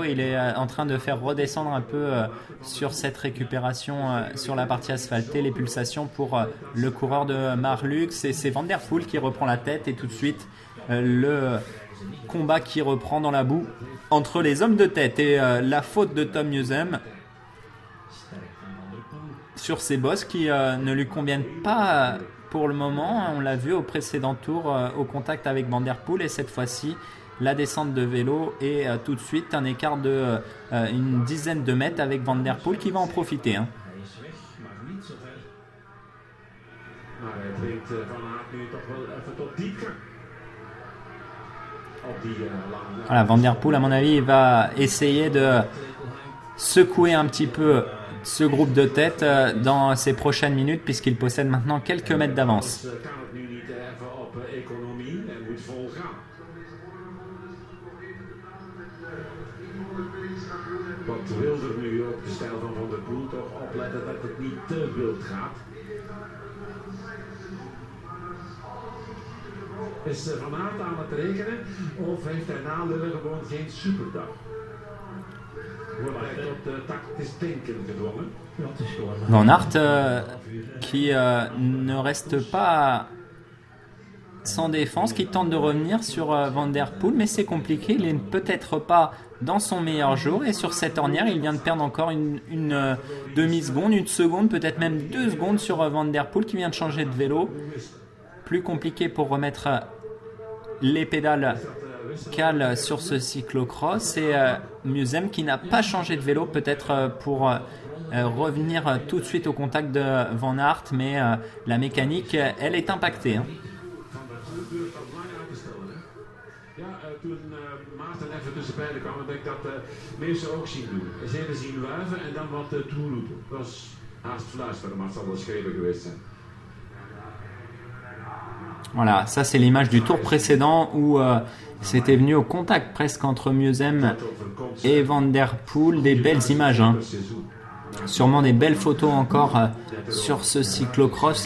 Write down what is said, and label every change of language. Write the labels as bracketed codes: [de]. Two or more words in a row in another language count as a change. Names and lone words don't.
[fr] Il est en train de faire redescendre un peu sur cette récupération sur la partie asphaltée les pulsations pour le coureur de Marlux, et c'est Van der Poel qui reprend la tête, et tout de suite le combat qui reprend dans la boue entre les hommes de tête, et la faute de Tom Musem sur ces bosses qui ne lui conviennent pas pour le moment. On l'a vu au précédent tour au contact avec Van der Poel, et cette fois-ci la descente de vélo, et tout de suite un écart de une dizaine de mètres avec Van der Poel qui va en profiter. [nl] dringt Van Aert nu toch wel even tot diepgang. Op die lange... [fr] Voilà, Van Der Poel, à mon avis, va essayer de secouer un petit peu ce groupe de tête dans ces prochaines minutes, puisqu'il possède maintenant quelques mètres d'avance. [nl] Kan het nu niet even op economie en moet vol gaan. Wat wilder nu op de stijl van Van der Poel, toch opletten dat het niet te wild gaat. Is Van Aert aan het rekenen of heeft hij na Lille gewoon geen superdag? Wordt hij tot tactisch denken gedwongen? [fr] Van Aert qui ne reste pas sans défense, qui tente de revenir sur Van Der Poel, mais c'est compliqué, il n'est peut-être pas dans son meilleur jour, et sur cette ornière il vient de perdre encore une demi-seconde, une seconde, peut-être même 2 secondes sur Van Der Poel qui vient de changer de vélo. Plus compliqué pour remettre les pédales cales sur ce cyclocross, et Museum qui n'a pas changé de vélo, peut-être pour revenir tout de suite au contact de Van Aert, mais la mécanique elle est impactée. Hein. [nl] Toen Maarten even tussen beiden kwam, heb ik dat meestal ook zien doen. Eens even zien wuiven en dan wat toeroepen. Dat was haast fluisteren, maar het zal wel schreeuwen geweest zijn. [fr] Voilà, ça c'est l'image du tour précédent où c'était venu au contact presque entre Museum et Van Der Poel. Des belles images, hein. Sûrement des belles photos encore sur ce cyclocross.